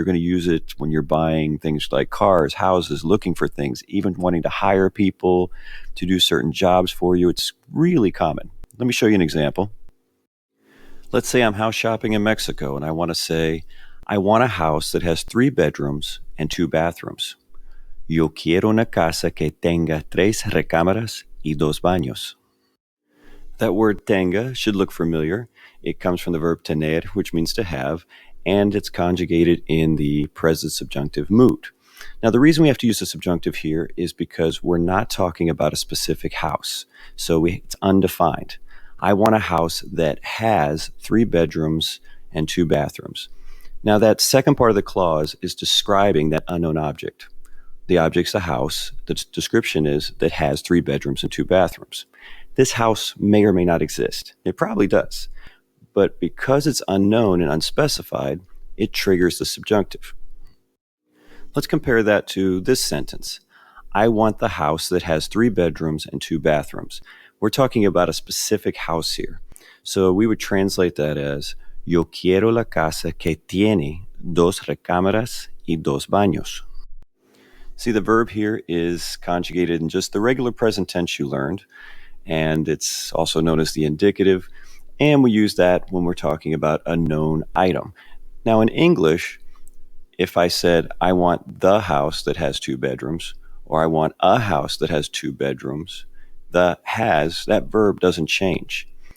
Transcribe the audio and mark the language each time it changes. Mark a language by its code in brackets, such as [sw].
[en] You're going to use it when you're buying things like cars, houses, looking for things, even wanting to hire people to do certain jobs for you. It's really common. Let me show you an example. Let's say I'm house shopping in Mexico and I want to say, I want a house that has 3 bedrooms and 2 bathrooms. [es] Yo quiero una casa que tenga 3 recámaras y 2 baños. [en] That word tenga should look familiar. It comes from the verb tener, which means to have, and it's conjugated in the present subjunctive mood. Now, the reason we have to use the subjunctive here is because we're not talking about a specific house, so it's undefined. I want a house that has 3 bedrooms and 2 bathrooms. Now, that second part of the clause is describing that unknown object. The object's a house. The description is that has 3 bedrooms and 2 bathrooms. This house may or may not exist. It probably does. But because it's unknown and unspecified, it triggers the subjunctive. Let's compare that to this sentence. I want the house that has 3 bedrooms and 2 bathrooms. We're talking about a specific house here. So we would translate that as [es] Yo quiero la casa que tiene 2 recámaras y 2 baños. [en] See, the verb here is conjugated in just the regular present tense you learned, and it's also known as the indicative, and we use that when we're talking about a known item. Now, in English, if I said, I want the house that has 2 bedrooms, or I want a house that has 2 bedrooms, the has, that verb doesn't change.